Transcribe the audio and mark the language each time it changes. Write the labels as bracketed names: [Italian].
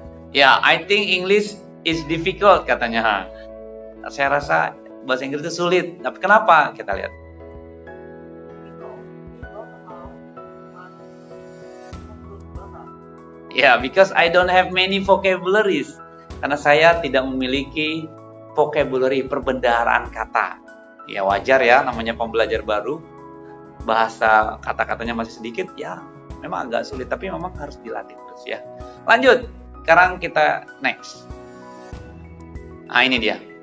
[English] Ya, I think English is difficult [Indonesian] katanya. Saya rasa bahasa Inggris itu sulit. Tapi kenapa? Kita lihat. [English] Ya, because I don't have many vocabularies. [Indonesian] Karena saya tidak memiliki vocabulary, perbendaharaan kata. Ya wajar ya, namanya pembelajar baru. Bahasa kata-katanya masih sedikit, ya memang agak sulit. Tapi memang harus dilatih terus ya. Lanjut, sekarang kita next. Nah ini dia.